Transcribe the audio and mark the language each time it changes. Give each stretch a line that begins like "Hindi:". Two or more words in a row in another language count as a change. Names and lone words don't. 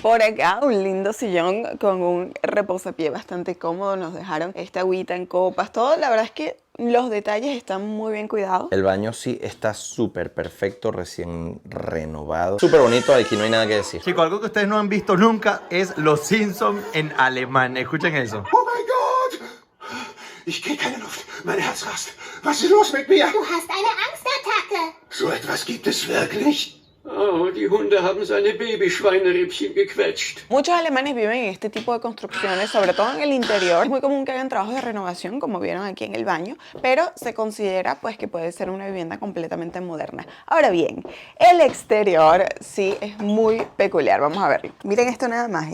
Spanish: Por acá, un lindo sillón con un reposapié bastante cómodo. Nos dejaron esta agüita en copas, todo. La verdad es que los detalles están muy bien cuidados. El baño sí está súper perfecto, recién renovado. Súper bonito, aquí no hay nada que decir. Chicos, algo que ustedes no han visto nunca es Los Simpsons en alemán. Escuchen eso.
German: Oh mein Gott! Ich krieg keine Luft. Mein Herz rast. Was ist los mit mir? Du hast eine Angstattacke. So etwas gibt es wirklich? Oh, die Hunde haben seine Babyschweinerippchen gequetscht.
Spanish: Muchos alemanes viven en este tipo de construcciones, sobre todo en el interior. Es muy común que hagan trabajos de renovación, como vieron aquí en el baño, pero se considera pues que puede ser una vivienda completamente moderna. Ahora bien, el exterior sí es muy peculiar. Vamos a verlo. Miren esto nada más.